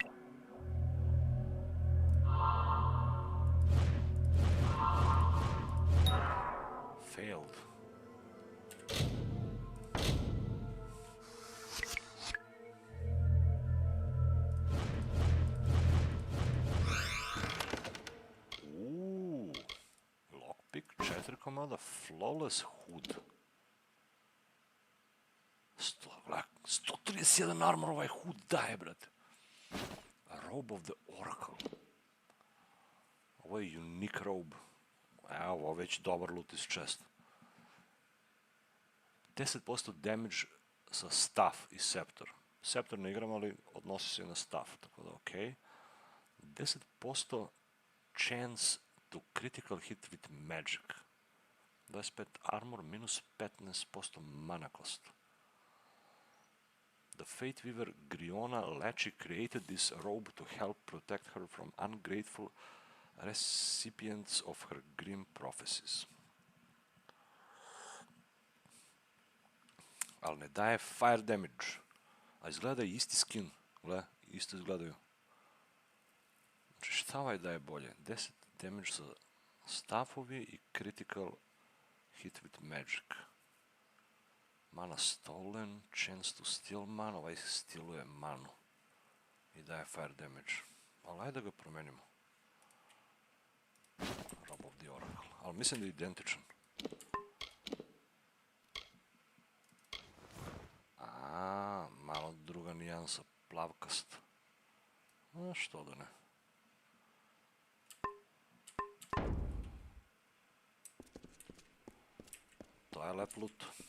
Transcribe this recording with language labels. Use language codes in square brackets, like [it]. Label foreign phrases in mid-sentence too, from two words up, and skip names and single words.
[en] Failed. [sr] Lockpick, 4 komada, [en] flawless hood. [sr] 131 armor ovaj hood daje, brate. Robe of the Oracle. Ovo je [en] unique robe. [sr] Evo, ovo već dobar loot iz chest. 10% damage sa staff i scepter. Scepter ne igram, ali odnosi se na staff, tako da okej. [en] 10% chance to critical hit with magic. 25 armor, minus 15% mana cost. The Fate Weaver Griona Lecce created this robe to help protect her from ungrateful recipients of her grim prophecies. [sr] Ali ne daje [en] fire damage. [sr] A izgleda isti skin. Gle, isto izgledaju. Znači šta ovaj daje bolje? 10 damage sa staffovi i [en] critical hit with magic. Mana stolen, chance to steal mana, [sr] ovaj stealuje manu. I daje [en] fire damage. [sr] Ali ajde da ga promenimo. Robe of the Oracle. Ali mislim da je identičan. Malo druga nijansa, plavkast. Što da ne. To je lep loot.